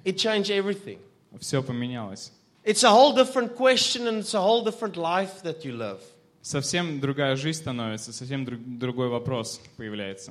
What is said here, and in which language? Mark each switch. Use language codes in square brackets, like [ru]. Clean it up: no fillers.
[en] it changed everything. [ru] Все поменялось. [en] It's a whole different question and it's a whole different life that you live. [ru] Совсем другая жизнь становится, совсем другой вопрос появляется.